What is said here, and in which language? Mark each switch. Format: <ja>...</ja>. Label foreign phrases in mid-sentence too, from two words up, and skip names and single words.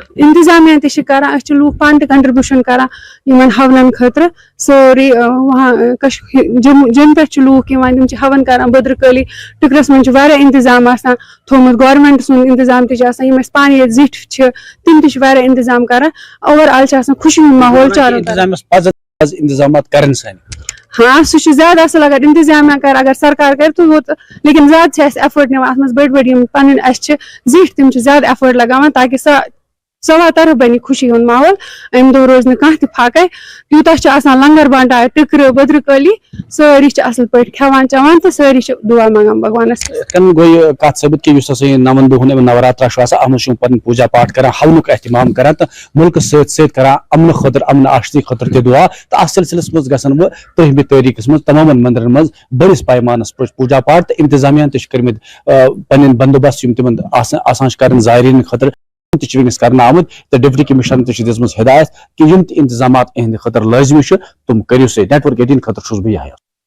<ks>انتظامیہ تہِ چھِ کران أسۍ چھِ لوٗکھ پانہٕ تہِ کنٹربیوٗشن کران یِمن ہونن خٲطرٕ سٲری وہاں جوٚم پٮ۪ٹھ چھِ لوٗکھ یِوان تِم چھِ ہون کران بٔدرٕکٲلی ٹِکرس منٛز چھُ واریاہ انتظام آسان تھوٚومُت گورمینٹ سُنٛد انتظام تہِ چھُ آسان یِم اَسہِ پانہٕ ییٚتہِ زِٹھۍ چھِ تِم تہِ چھِ واریاہ انتظام کران اوور آل چھِ آسان خوشی ہُنٛد ماحول چاروں انتظامات کرن سانہِ ہاں سُہ چھُ زیادٕ اصل اگر انتظامیہ کر اگر سرکار کرِ تہٕ ہُہ لیکن زیادٕ چھِ اَسہِ ایفٲٹ نِوان اتھ منٛز بٔڑۍ بٔڑۍ یِم پنٕنۍ اَسہِ چھِ زِٹھۍ تِم چھِ زیادٕ ایفٲٹ لگاوان تاکہِ سوا طرف بنہِ خوشی ہُنٛد ماحول امہِ دۄہ روزِ نہٕ کانٛہہ تہِ پھاکے تیوٗتاہ چھُ آسان لنگر بنٹاے ٹِکرٕ بٔدرٕکٲلی سٲری چھِ اصل پٲٹھۍ کھٮ۪وان چٮ۪وان تہٕ سٲری چھِ دُعا منگان بھگوانس گوٚو کتھ ثٲبت کہِ یُس ہسا یہِ 9 دۄہن نوراترا چھُ آسان اتھ منٛز چھُ پنُن پوٗجا پاٹ کران ہونُک اہتمام کران تہٕ مُلکس سۭتۍ سۭتۍ کران امنہٕ خٲطرٕ امن آشتی خٲطرٕ تہِ دعا تہٕ اتھ سلسلس منٛز گژھن وۄنۍ 13 تٲریٖخس منٛز تمامن مندرن منٛز بٔڑِس پیمانس پٮ۪ٹھ پوٗجا پاٹ تہٕ انتظامیہ تہِ چھِ کٔرمٕتۍ پنٕنۍ بندوبست یِم تِمن آسان چھِ کرٕنۍ زایرین خٲطرٕ تہِ چھِ وٕنکیٚس کرنہٕ آمٕتۍ تہٕ ڈپٹی کمشنر تہِ چھِ دِژمٕژ ہدایت کہِ یِم تہِ انتظامات اہندِ خٲطرٕ لٲزمی چھِ تِم کٔرِو سۭتۍ نیٹ ورک 18 خٲطرٕ چھُس بہٕ یحیٰ</ks>